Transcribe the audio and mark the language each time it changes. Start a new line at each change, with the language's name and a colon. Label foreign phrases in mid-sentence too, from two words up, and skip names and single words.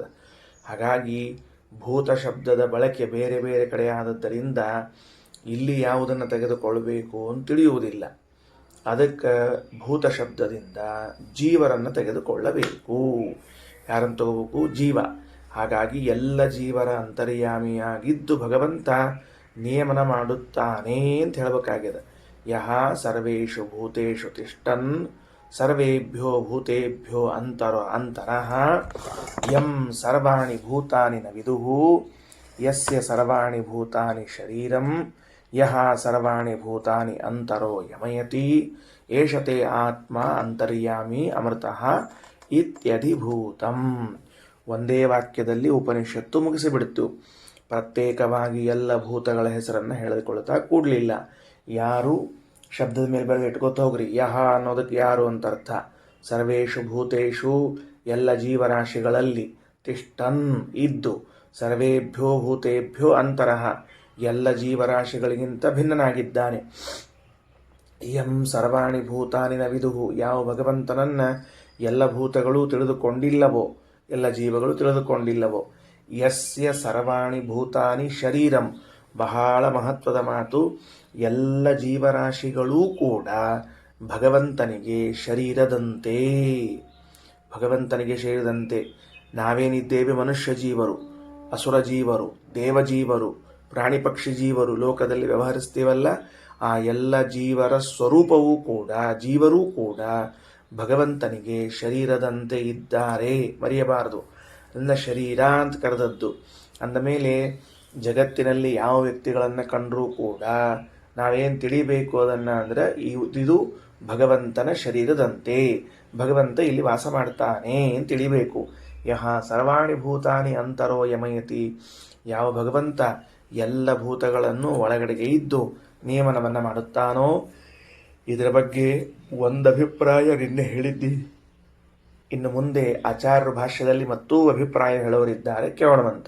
Kannada: ಹಾಗಾಗಿ ಭೂತ ಶಬ್ದದ ಬಳಕೆ ಬೇರೆ ಬೇರೆ ಕಡೆ ಆದದ್ದರಿಂದ ಇಲ್ಲಿ ಯಾವುದನ್ನು ತೆಗೆದುಕೊಳ್ಳಬೇಕು ಅಂತ ತಿಳಿಯುವುದಿಲ್ಲ. ಅದಕ್ಕೆ ಭೂತ ಶಬ್ದದಿಂದ ಜೀವರನ್ನು ತೆಗೆದುಕೊಳ್ಳಬೇಕು. ಯಾರನ್ನು ತಗೋಬೇಕು? ಜೀವ. ಹಾಗಾಗಿ ಎಲ್ಲ ಜೀವರ ಅಂತರ್ಯಾಮಿಯಾಗಿದ್ದು ಭಗವಂತ ನಿಯಮನ ಮಾಡುತ್ತಾನೆ ಅಂತ ಹೇಳಬೇಕಾಗಿದೆ.
Sanskrit: ಯಹ ಸರ್ವೇಷು ಭೂತೇಷು ತಿಷ್ಠನ್ ಸರ್ವೇಭ್ಯೋ ಭೂತೇಭ್ಯೋ ಅಂತರಃ ಯಂ ಸರ್ವಾಣಿ ಭೂತಾನಿ ನ ವಿದುಃ ಯಸ್ಯ ಸರ್ವಾಣಿ ಭೂತಾನಿ ಶರೀರಂ ಯಹ ಸರ್ವಾಣಿ ಭೂತಾನಿ ಅಂತರೋ ಯಮಯತಿ ಏಷತೆ ಆತ್ಮ ಅಂತರ್ಯಾಮಿ ಅಮೃತಃ ಇತ್ಯಧಿಭೂತಂ.
Kannada: ಒಂದೇ ವಾಕ್ಯದಲ್ಲಿ ಉಪನಿಷತ್ತು ಮುಗಿಸಿಬಿಡ್ತು. ಪ್ರತ್ಯೇಕವಾಗಿ ಎಲ್ಲ ಭೂತಗಳ ಹೆಸರನ್ನು ಹೇಳಿಕೊಳ್ಳುತ್ತಾ ಕೂಡಲಿಲ್ಲ. ಯಾರು ಶಬ್ದದ ಮೇಲೆ ಬರೆದು ಇಟ್ಕೋತ ಹೋಗ್ರಿ. ಯಹ ಅನ್ನೋದಕ್ಕೆ ಯಾರು ಅಂತ ಅರ್ಥ.
Sanskrit: ಸರ್ವೇಷು ಭೂತೇಷು
Kannada: ಎಲ್ಲ ಜೀವರಾಶಿಗಳಲ್ಲಿ, ತಿಷ್ಠನ್ ಇದ್ದು,
Sanskrit: ಸರ್ವೇಭ್ಯೋ ಭೂತೇಭ್ಯೋ ಅಂತರಃ
Kannada: ಎಲ್ಲ ಜೀವರಾಶಿಗಳಿಗಿಂತ ಭಿನ್ನನಾಗಿದ್ದಾನೆ.
Sanskrit: ಯಂ ಸರ್ವಾಣಿ ಭೂತಾನಿ ನ ವಿದುಃ
Kannada: ಯಾವ ಭಗವಂತನನ್ನ ಎಲ್ಲ ಭೂತಗಳು ತಿಳಿದುಕೊಂಡಿಲ್ಲವೋ, ಎಲ್ಲ ಜೀವಗಳು ತಿಳಿದುಕೊಂಡಿಲ್ಲವೋ.
Sanskrit: ಯಸ್ಯ ಸರ್ವಾಣಿ ಭೂತಾನಿ ಶರೀರಂ.
Kannada: ಬಹಳ ಮಹತ್ವದ ಮಾತು. ಎಲ್ಲ ಜೀವರಾಶಿಗಳೂ ಕೂಡ ಭಗವಂತನಿಗೆ ಶರೀರದಂತೆ. ಭಗವಂತನಿಗೆ ಶರೀರದಂತೆ. ನಾವೇನಿದ್ದೇವೆ ಮನುಷ್ಯ ಜೀವರು, ಅಸುರ ಜೀವರು, ದೇವಜೀವರು, ಪ್ರಾಣಿ ಪಕ್ಷಿ ಜೀವರು, ಲೋಕದಲ್ಲಿ ವ್ಯವಹರಿಸ್ತೀವಲ್ಲ, ಆ ಎಲ್ಲ ಜೀವರ ಸ್ವರೂಪವೂ ಕೂಡ, ಜೀವರೂ ಕೂಡ ಭಗವಂತನಿಗೆ ಶರೀರದಂತೆ ಇದ್ದಾರೆ. ಮರೆಯಬಾರದು. ಅದನ್ನ ಶರೀರ ಅಂತ ಕರೆದದ್ದು. ಅಂದಮೇಲೆ ಜಗತ್ತಿನಲ್ಲಿ ಯಾವ ವ್ಯಕ್ತಿಗಳನ್ನು ಕಂಡರೂ ಕೂಡ ನಾವೇನು ತಿಳಿಬೇಕು ಅದನ್ನು ಅಂದರೆ ಇದು ಭಗವಂತನ ಶರೀರದಂತೆ, ಭಗವಂತ ಇಲ್ಲಿ ವಾಸ ಮಾಡ್ತಾನೆ ಅಂತ ತಿಳಿಬೇಕು.
Sanskrit: ಯಹ ಸರ್ವಾಣಿ ಭೂತಾನಿ ಅಂತರೋ ಯಮಯತಿ
Kannada: ಯಾವ ಭಗವಂತ ಎಲ್ಲ ಭೂತಗಳನ್ನು ಒಳಗಡೆಗೆ ಇದ್ದು ನಿಯಮನವನ್ನು ಮಾಡುತ್ತಾನೋ. ಇದರ ಬಗ್ಗೆ ಒಂದು ಅಭಿಪ್ರಾಯ ನಿನ್ನೆ ಹೇಳಿದ್ದಿ. ಇನ್ನು ಮುಂದೆ ಆಚಾರ್ಯರ ಭಾಷ್ಯದಲ್ಲಿ ಮತ್ತೂ ಅಭಿಪ್ರಾಯ ಹೇಳೋರಿದ್ದಾರೆ, ಕೇಳೋಣವಂತ.